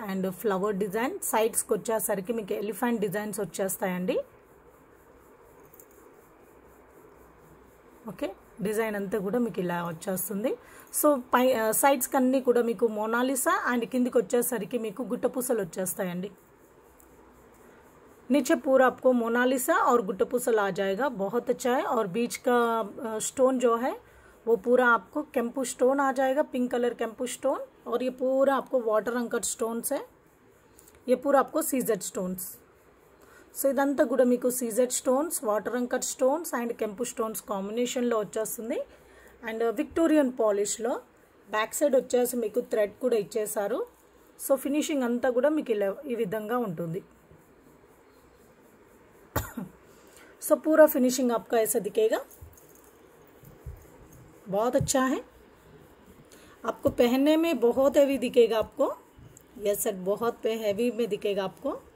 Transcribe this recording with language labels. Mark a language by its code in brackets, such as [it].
[te] And flower design, సైడ్స్కి వచ్చేసరికి మీకు ఎలిఫెంట్ డిజైన్స్ వచ్చేస్తాయండి. ఓకే, డిజైన్ అంతా కూడా మీకు ఇలా వచ్చేస్తుంది. సో పై సైడ్స్కి అన్నీ కూడా మీకు మోనాలిసా అండ్ కిందికి వచ్చేసరికి మీకు గుట్టపూసలు వచ్చేస్తాయండి. [hi] नीचे पूरा आपको मोनालिसा और गुट्टा पूसल आ जाएगा, बहुत अच्छा है. और बीच का स्टोन जो है वो पूरा आपको कैंपू स्टोन आ जाएगा, पिंक कलर कैंपू स्टोन. और ये पूरा आपको वाटर अंकट स्टोन्स है. ये पूरा आपको सीजेड स्टोन्स. [te] సో ఇదంతా కూడా మీకు CZ stones, water uncut stones and కెంపు స్టోన్స్ కాంబినేషన్లో వచ్చేస్తుంది. అండ్ విక్టోరియన్ పాలిష్లో బ్యాక్ సైడ్ వచ్చేసి మీకు థ్రెడ్ కూడా ఇచ్చేసారు. సో ఫినిషింగ్ అంతా కూడా మీకు ఇలా ఈ విధంగా ఉంటుంది. [hi] सो पूरा फिनिशिंग आपका ऐसा दिखेगा, बहुत अच्छा है. आपको पहनने में बहुत हैवी दिखेगा आपको. यह सेट बहुत हैवी में दिखेगा आपको.